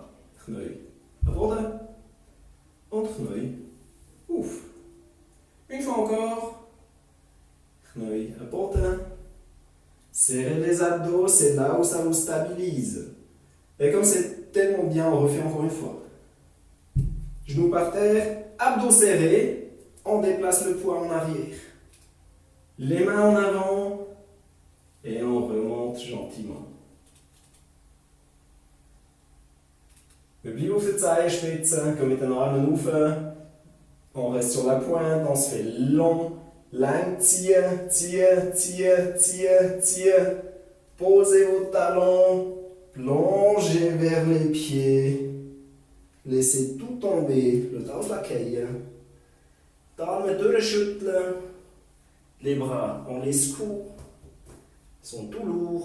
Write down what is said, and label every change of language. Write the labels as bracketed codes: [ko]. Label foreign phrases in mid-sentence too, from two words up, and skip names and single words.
[de] Knie am Boden und Knie auf. [fr] Une fois encore. [de] Knie am Boden. [fr] Serrez les abdos, c'est là où ça vous stabilise. Et comme c'est tellement bien, on refait encore une fois. Genoux par terre, abdos serrés, on déplace le poids en arrière. Les mains en avant et on remonte gentiment. [de] Wir bleiben auf der Zehenspitze, gehen mit den Armen rauf. [fr] On reste sur la pointe, on se fait long. [de] Lang ziehen, ziehen, ziehen, ziehen, ziehen. [fr] Posez vos talons, plongez vers les pieds. Laissez tout tomber, le dos de la caille. [de] Die Arme durchschütteln. [fr] Les bras, on les secoue. Ils sont tout lourds.